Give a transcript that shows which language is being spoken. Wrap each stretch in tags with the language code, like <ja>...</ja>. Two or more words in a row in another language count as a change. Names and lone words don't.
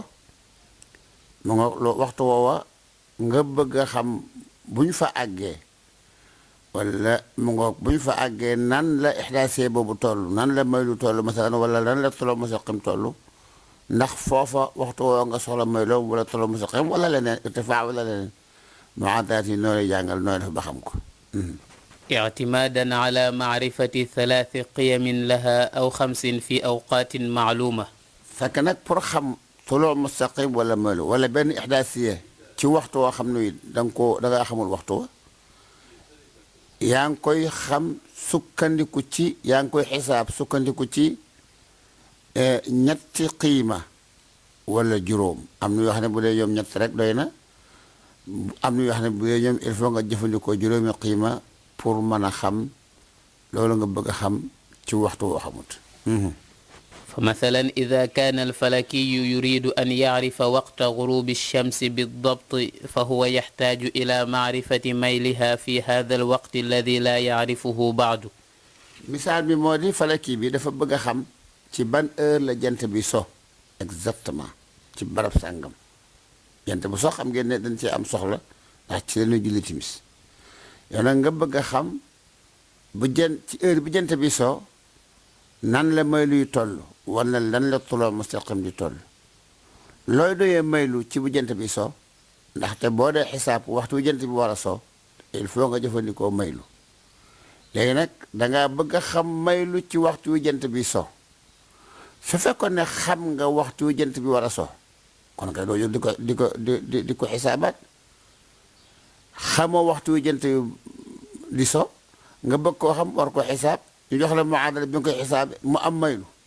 <wo>mu nga waxtu woowa nga bëgg a xam bu ñu fa àggee wala mu ngoog bu ñu fa àggee nan la ixdaasiye boobu toll, nan la maylu toll masalan, wala nan la</wo> <ar>طلوع مستقيم</ar> <wo>toll. ndax foofa waxtu woo nga soxla mayloo wala</wo> <ar>طلوع مستقيم</ar> <wo>wala leneen irtifaa wala leneen. muadalaat yi noo lay jàngal nooy def ba xam ko.</wo> <ar>اعتمادا على معرفة 3 قيم لها أو 5 في أوقات معلومة.</ar> <wo>fekk nag pour xam</wo> <ar>طلوع مستقيم</ar> <wo>wala maylu wala benn ixdaasiye ci waxtu woo xam ne da nga xamul waxtu wa, yaa ngi koy xam sukkandiku ci, yaa ngi koy xisaab sukkandiku ci ñetti qiima wala juróom. am na yoo xam ne bu dee ñoom ñett rek doy na, am na yoo xam ne bu dee ñoom</wo> <fr>il faut</fr> <wo>nga jëfandikoo juróomi qiima pour mën a xam loolu nga bëgg a xam ci waxtu woo xamut.</wo> <ar>فمثلا إذا كان الفلكي يريد أن يعرف وقت غروب الشمس بالضبط فهو يحتاج إلى معرفة ميلها في هذا الوقت الذي لا يعرفه بعد.</ar> <wo>misaal bi moo di falaki bi dafa bëgg a xam ci ban heure la jant bi so exactement ci barab sàngam. jant bu so xam ngeen ne dañ cee am soxla ndax ci la ñuy julli timis. yow nag nga bëgg a xam ci heure bi jant bi so nan la mayluy toll wala lan la</wo> <ar>طلوع مستقيم</ar> <wo>di toll. looy doyee maylu ci bu jant bi so, ndaxte boo dee xisaab waxtu bu jant bi war a so</wo> <fr>il faut</fr> <wo>nga jëfandikoo maylu. léegi nag dangaa bëgg a xam maylu ci waxtu wu jant bi so. su fekkoon ne xam nga waxtu wu jant bi war a so kon kay doo jóg di ko xisaabaat xamoo waxtu wi jant di so nga bëgg koo xam war ko xisaab ñu jox la muadala bi nga koy xisaab mu am maylu</wo>